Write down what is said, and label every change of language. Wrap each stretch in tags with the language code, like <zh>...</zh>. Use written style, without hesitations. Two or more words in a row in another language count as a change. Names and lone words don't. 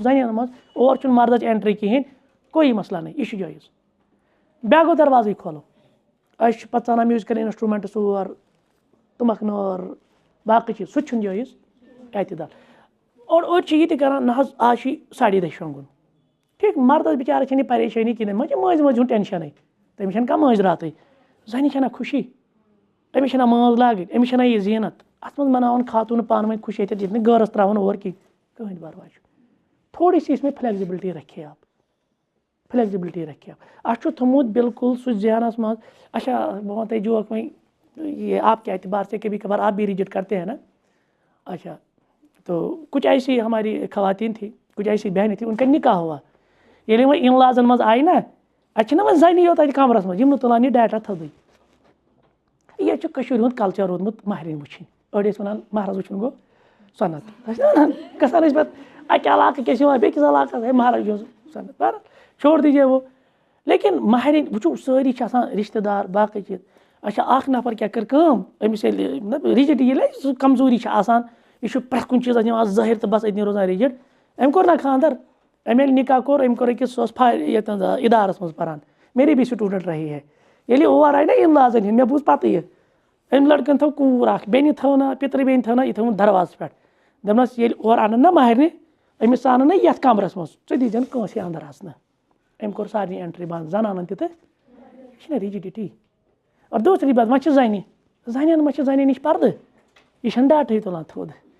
<ks>زَنٮ۪ن منٛز اور چھُنہٕ مردٕچ اٮ۪نٹرٛی کِہیٖنۍ کوئی مسلہٕ نہیں یہِ چھُ جٲیِز بیٛاکھ گوٚو دروازٕے کھولو أسۍ چھِ پَتہٕ ژانان میوٗزِکَل اِنَسٹرٛوٗمٮ۪نٛٹٕس اور تُمبَکھ نٲر باقٕے چیٖز سُہ تہِ چھُنہٕ جٲیِز احتِدال اور أڑۍ چھِ یہِ تہِ کَران نہ حظ آز چھُے ساڑے دَہہِ شۄنٛگُن ٹھیٖک مردَس بِچارَس چھَنہٕ یہِ پریشٲنی کِہیٖنۍ مٔنٛزۍ چھِ مٲنٛزِ ہُنٛد ٹٮ۪نشَنٕے تٔمِس چھَنہٕ کانٛہہ مٲنٛزِ راتٕے زَنہِ چھَنہ خوشی أمِس چھَنہ مٲنٛز لاگٕنۍ أمِس چھَنہ یہِ زیٖنت اَتھ منٛز مَناوان خاتوٗن پانہٕ ؤنۍ خوشی ییٚتٮ۪تھ نہٕ غٲرَس ترٛاوان اور کینٛہہ کٕہٕنۍ پَرواے چھُ</ks> <ur>تھوڑی سی اِسمے فلیکزِبلٹی رکھے آپ فلیکزِبلٹی رکھے آپ</ur> <ks>اَسہِ چھُ تھوٚمُت بِلکُل سُہ ذہنَس منٛز اچھا بہٕ وَنہٕ تۄہہِ جوک وۄنۍ</ks> <ur>یہ آپ کے اعتبار سے کبھی کبھار آپ بھی ریجیکٹ کرتے ہیں نا اچھا تو کچھ ایسی ہماری خواتین تھی کچھ ایسی بہنیں تھیں ان کا نکاح ہوا</ur> <ks>ییٚلہِ وۄنۍ اِن لازَن منٛز آیہِ نا اَتہِ چھِنہ وۄنۍ زَنی یوت اَتہِ کَمرَس منٛز یِم نہٕ تُلان یہِ ڈیٹا تھوٚدُے ییٚتہِ چھُ کٔشیٖرِ ہُنٛد کَلچَر روٗدمُت مَہرٮ۪ن وٕچھِنۍ أڑۍ ٲسۍ وَنان مَہراز وٕچھُن گوٚو سۄنَت گژھان ٲسۍ پَتہٕ اَکہِ علاقہٕ کِس یِوان بیٚکِس علاقَس ہے مَہراز اوس سۄنَت</ks> <ur>بہرحال چھوڑ دیجیے وہ</ur> <ks>لیکِن مَہرٮ۪ن وٕچھو سٲری چھِ آسان رِشتہٕ دار باقٕے چیٖز اچھا اَکھ نفر کیٛاہ کٔر کٲم أمِس ییٚلہِ مطلب رِجِڈ ییٚلہِ سُہ کمزوٗری چھِ آسان یہِ چھُ پرٛٮ۪تھ کُنہِ چیٖزَس نِوان ظٲہِر تہٕ بَس أتنی روزان رِجِڈ أمۍ کوٚر نا خاندر أمۍ ییٚلہِ نِکاح کوٚر أمۍ کوٚر أکِس سُہ اوس ییٚتٮ۪ن اِدارَس منٛز پَران</ks> <ur>میری بھی سٹوٗڈنٛٹ رہی ہے</ur> <ks>ییٚلہِ اور آیہِ نا اِن لازَن ہِنٛدۍ مےٚ بوٗز پَتہٕ یہِ أمۍ لٔڑکَن تھٲو کوٗر اَکھ بیٚنہِ تھٲونا پِترِ بیٚنہِ تھٲونا یہِ تھٲوٕن دروازَس پٮ۪ٹھ دوٚپنَس ییٚلہِ اورٕ اَنَن نا مَہرنہِ أمِس ژانَن نا یَتھ کَمرَس منٛز ژٕ دیٖزٮ۪ن کٲنٛسے اَنٛدر اَژنہٕ أمۍ کوٚر سارنٕے اٮ۪نٹرٛی بنٛد زَنانَن تہِ تہٕ یہِ چھِنہ رِجِڈِٹی اور دوٗسری بات وۄنۍ چھِ زَنہِ زَنٮ۪ن منٛز چھِ زَنٮ۪ن نِش پَردٕ یہِ چھَنہٕ ڈاٹھٕے تُلان تھوٚد</ks>